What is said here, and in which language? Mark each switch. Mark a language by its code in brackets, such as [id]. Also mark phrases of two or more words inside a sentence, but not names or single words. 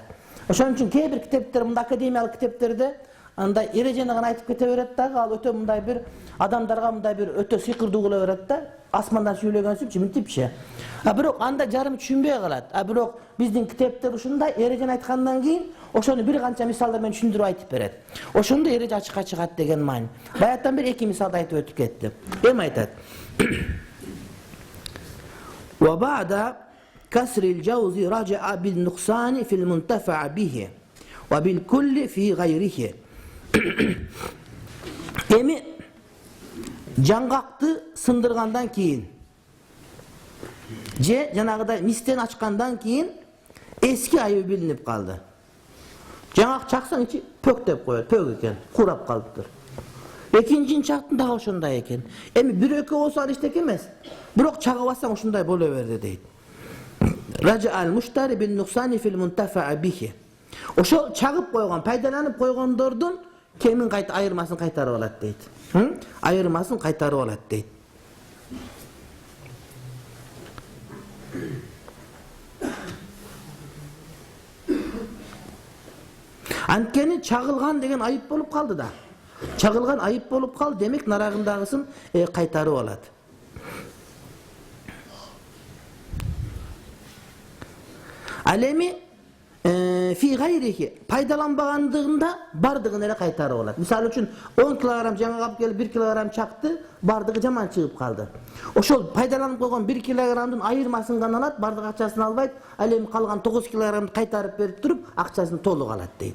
[ky] Ошон үчүн кээ бир китептер, мындай академиялык китептерде андай эрежени гана айтып кете берет да, ал өтө мындай бир адамдарга мындай бир өтө сыйкырдуу кыла берет да, асмандан сүйлөгөнсүпчү мынтипчи. Бирок анда жарым түшүнбөй калат. Бирок биздин китептер ушундай эрежени айткандан кийин ошону бир канча мисалдар менен түшүндүрүп айтып берет. Ошондо эреже ачыкка чыгат деген маани. Баяттан бери 2 мисалды айтып өтүп кетти. Эми айтат. [ar] وبعد كسر الجوز رجع بالنقصان في المنتفع به وبالكل في غيره. [ky] Эми жаңгакты сындыргандан кийин же жанагыдай мистен ачкандан кийин эски айыбы билинип калды. Жаңак чаксаң ичи пөк деп коет, пөк экен, курап калыптыр. Экинчини чактын дагы ошондой экен. Эми бир экөө болсо ал эчтеке эмес. Бирок чагып алсаң ушундай боло берди дейт. [ar] رجع المشتري بالنقصان في المنتفع به. [ky] Ошол чагып койгон, пайдаланып койгондордун кемин кайта айырмасын кайтарып алат дейт. Айырмасын кайтарып алат дейт. Анткени чагылган деген айып болуп калды да. Чагылган айып болуп калды, демек нарагындагысын кайтарып алат. Ал эми [ar] في غيره [ky] пайдаланбагандыгында бардыгын эле кайтарып алат. Мисалы үчүн 10 кг жаңа алып келип 1 кг чакты, бардыгы жаман чыгып калды. Ошол пайдаланып койгон 1 кгдын айырмасын гана алат, бардык акчасын албайт. Ал эми калган 9 кгды кайтарып берип туруп, акчасын толук алат дейт.